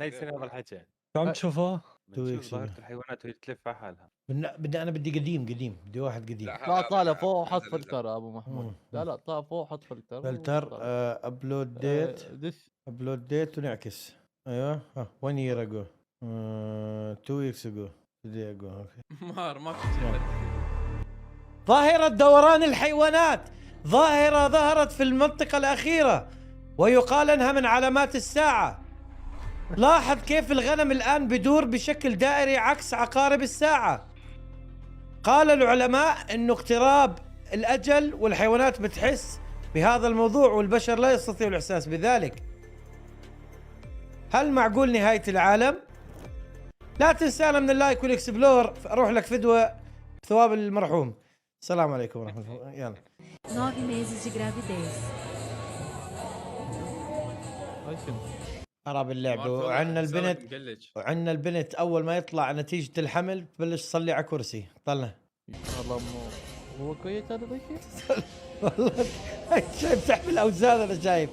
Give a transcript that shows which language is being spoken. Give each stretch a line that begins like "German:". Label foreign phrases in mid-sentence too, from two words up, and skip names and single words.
Arabic: ليس هذا الحكي. شو عم تشوفه؟ بنشوف ظاهرة الحيوانات وهي تلف على حالها. بدي قديم، بدي واحد قديم. لا طالع فوق وحط فلتر ابو محمود. لا طالع فوق حط فلتر.
English: upload date. upload date
Arabic: ونعكس.
English: ايوه 1 year ago 2 weeks ago today ago.
Arabic: ما ظاهرة دوران الحيوانات ظاهرة ظهرت في المنطقة الأخيرة ويقال أنها من علامات الساعة. لاحظ كيف الغنم الآن بدور بشكل دائري عكس عقارب الساعة. قال العلماء أنه اقتراب الأجل والحيوانات بتحس بهذا الموضوع والبشر لا يستطيع الإحساس بذلك. هل معقول نهاية العالم؟ لا تنسانا من اللايك والاكسبلور. اروح لك فدوة بثواب المرحوم. السلام عليكم ورحمة الله. يلا
Portuguese: 9 meses de gravidez.
Arabic: خراب اللعبة. وعندنا البنت اول ما يطلع نتيجة الحمل تبلش تصلي على كرسي. طلع والله هو كويس هذا الشيء. والله شايف تحمل اوزان. انا شايف